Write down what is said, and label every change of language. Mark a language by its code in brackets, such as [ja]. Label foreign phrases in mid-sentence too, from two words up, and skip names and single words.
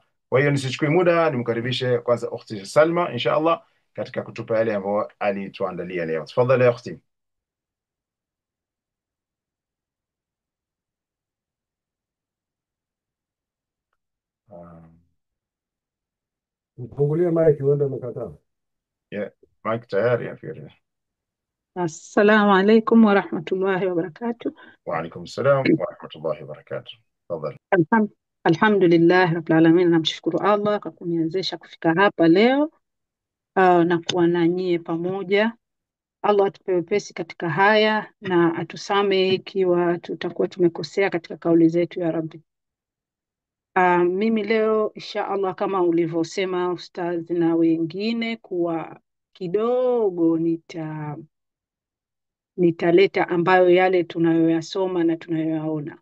[sw] Kwa hiyo nisichukue muda, nimkaribishe kwanza ukhti Salma [ar] إن شاء الله [sw] katika kutupa yale ambayo alituandalia leo. Tafadhali ya ukhti. Mfungulie maiki, uende umekataa. Yeah, Mike tayari nafikiri. [ar] السلام عليكم ورحمة الله وبركاته. وعليكم السلام ورحمة الله وبركاته. [sw] Tafadhali. [ar] الحمد لله رب العالمين, [sw] namshukuru Allah kwa kuniwezesha kufika hapa leo na kuwa na nyie pamoja. Allah atupe wepesi katika haya na atusamehe ikiwa tutakuwa tumekosea katika kauli zetu ya Rabbi. Mimi leo [ar] إن شاء الله, [sw] kama ulivyosema ustadhi na wengine, kuwa kidogo nitaleta ambayo yale tunayoyasoma na tunayoyaona.